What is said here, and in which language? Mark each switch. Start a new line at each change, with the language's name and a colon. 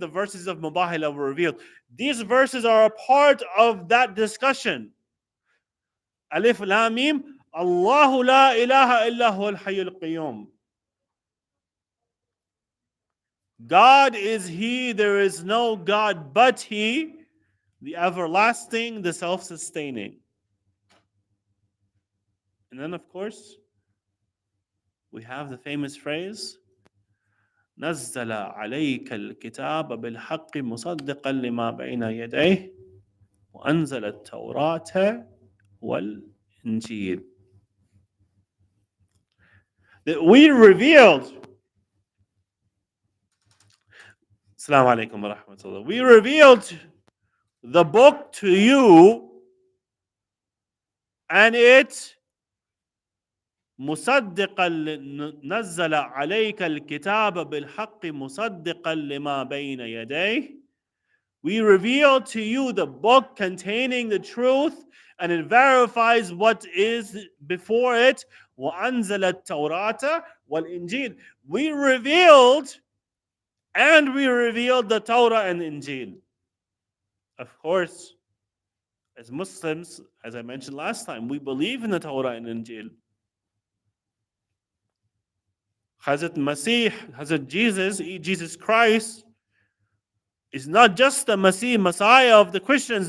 English: The verses of Mubahala were revealed. These verses are a part of that discussion. Alif Lam Mim,
Arabic: Allahu la ilaha illa huwa al-hayyul qayyum.
English: God is He, there is no God but He, the everlasting, the self-sustaining. And then, of course, we have the famous phrase,
Arabic: نزل عليك الكتاب بالحق مصدقا لما بين يديه وأنزل التوراة والإنجيل.
English: That we revealed, Assalamu alaikum wa rahmatullah, we revealed the book to you, and it
Arabic: مصدقا نزل عليك الكتاب بالحق مصدقا لما بين يديه.
English: We reveal to you the book containing the truth, and it verifies what is before it.
Arabic: وأنزل التوراة والإنجيل.
English: We revealed the Torah and Injil. Of course, as Muslims, as I mentioned last time, we believe in the Torah and Injil. Hazrat Masih, Hazrat Jesus Christ, is not just the Messiah of the Christians.